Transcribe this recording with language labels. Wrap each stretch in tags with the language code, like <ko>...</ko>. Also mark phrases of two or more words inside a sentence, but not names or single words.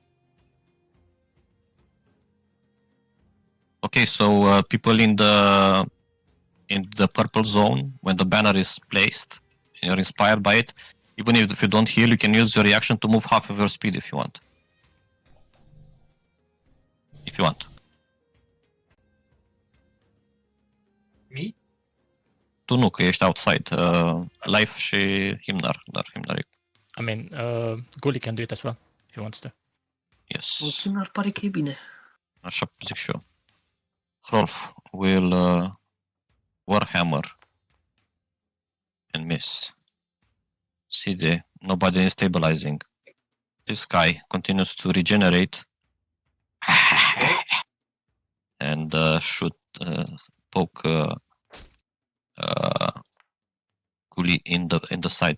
<en>Okay, so people in the purple zone, when the banner is placed and you're inspired by it, even if you don't heal, you can use your reaction to move half of your speed if you want. If you want. Me?</en> <ro>Tu nu, că ești outside. Life și Himnar, dar Himnar e...</ro> <en>I mean, Gulli can do it as well. he wants to. Yes.</en> <ro>Puțin pare că e bine. Așa zic și eu.</ro> <en>Hrolf will Warhammer and miss. See there, nobody is stabilizing. This guy continues to regenerate and shoot, poke Kuli in the side.</en>